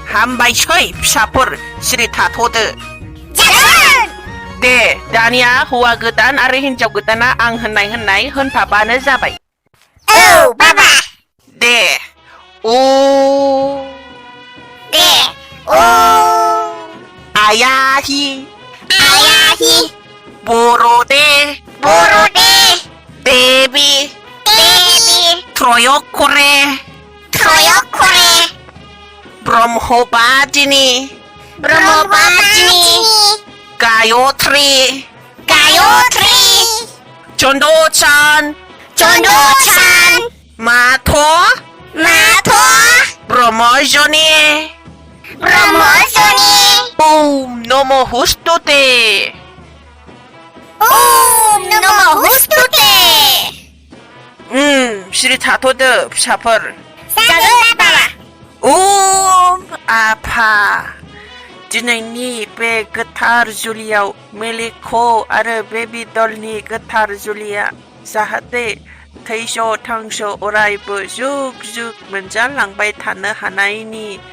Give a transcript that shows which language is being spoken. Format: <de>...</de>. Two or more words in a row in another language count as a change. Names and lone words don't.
<brx>हामबायसै फिसाफोर सिरि थाथ'दो जागोन दे दानिया हौवा गोदान आरो हिनजाव गोदाना आं होननाय होनफाबानो जाबाय औ बाबा</brx> <sa>दे उ दे उ आयाहि आयाहि बर'दे बर'दे देबि देबि त्रय'करे त्रय'करे ब्रह्मबादिनि ब्रह्मबादिनि गायत्री गायत्री चन्द'चान चन्द'चान माथ' ब्रह्मजनि ब्रह्मजनि ओम नमःस्तुते ओम नमःस्तुते</sa> <brx>सिरि थाथ'दो फिसाफोर जागोन बाबा ओम आफा दिनैनि बे गोथार जुलियाव मेलेख' आरो बेबी दलनि गोथार जुलिया जाहाथे थैस' थांस' अरायबो जुग जुग मोनजालांबाय थानो हानायनि</brx>